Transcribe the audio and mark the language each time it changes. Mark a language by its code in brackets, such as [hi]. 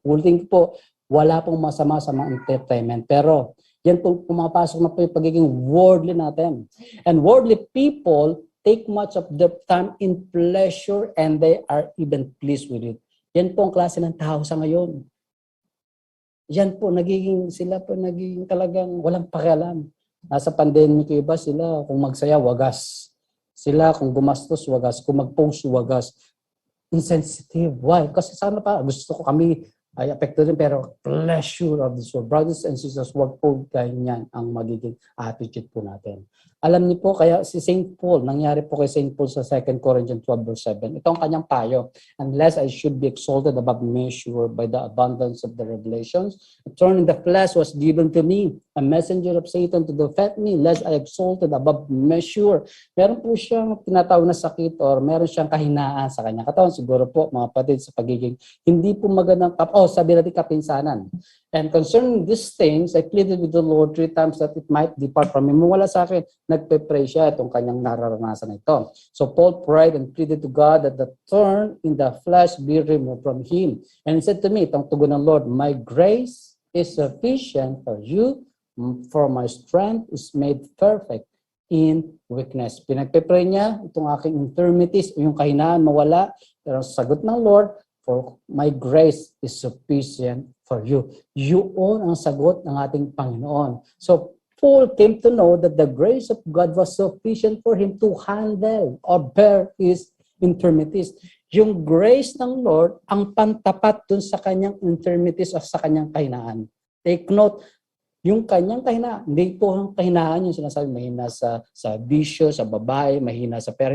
[tl] Ulitin po, wala pong masama sa mga entertainment. Pero yan po pumapasok na po yung pagiging worldly natin. [en] And worldly people take much of their time in pleasure and they are even pleased with it. [tl] Yan po ang klase ng tao sa ngayon. Yan po, sila po nagiging talagang walang pakialam. Nasa pandemic iba sila, kung magsaya, wagas. Sila, kung gumastos, wagas. Kung mag-post, wagas. Insensitive. [en] Why? [tl] Kasi sana pa, gusto ko kami ay apekto din, pero [en] pleasure of this world. Brothers and sisters, [tl] wag po ganyan ang magiging attitude po natin. Alam niyo po, kaya si St. Paul, nangyari po kay St. Paul sa 2 Corinthians 12 verse 7. Ito ang kanyang payo. [en] Unless I should be exalted above measure by the abundance of the revelations, a thorn in the flesh was given to me, a messenger of Satan to defend me, lest I exalted above measure. [tl] Meron po siyang tinatawag na sakit or meron siyang kahinaan sa kanya katawan. Siguro po, mga kapatid, sa pagiging hindi po magandang sabi natin kapinsanan. [en] And concerning these things, I pleaded with the Lord 3 times that it might depart from me. [tl] Wala sa akin, nagpe-pray siya itong kanyang nararanasan na ito. [en] So Paul prayed and pleaded to God that the thorn in the flesh be removed from him. And he said to me, [tl] itong tugon ng Lord, [en] my grace is sufficient for you, for my strength is made perfect in weakness. [tl] Pinagpe-pray niya itong aking infirmities, yung kahinaan mawala, pero sagot ng Lord, [en] for my grace is sufficient for you. [tl] Yun ang sagot ng ating Panginoon. [en] So, Paul came to know that the grace of God was sufficient for him to handle or bear his infirmities. [tl] Yung grace ng Lord ang pantapat dun sa kanyang infirmities o sa kanyang kahinaan. Take note, yung kanyang kahinaan, hindi po ang kahinaan yung sinasabi, mahina sa bisyo, sa babae, mahina sa pera.